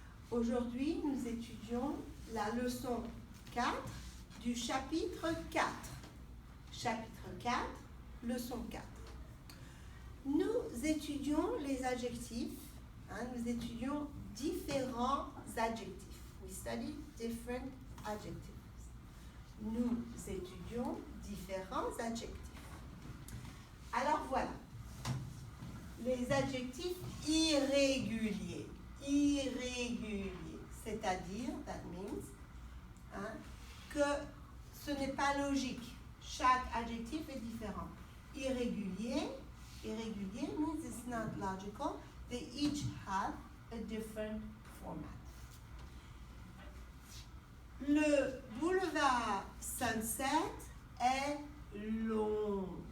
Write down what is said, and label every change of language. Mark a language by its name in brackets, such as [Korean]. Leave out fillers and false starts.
[French] Aujourd'hui, nous étudions la leçon 4 du chapitre 4. Chapitre 4, leçon 4. Nous étudions les adjectifs, nous étudions différents adjectifs. [English] We study different adjectives. [French] Nous étudions différents adjectifs. Alors voilà, les adjectifs irréguliers. Irrégulier, c'est-à-dire, [English] that means, [French] que ce n'est pas logique. Chaque adjectif est différent. [English] Irrégulier means it's not logical. They each have a different format. [French] Le boulevard Sunset est long.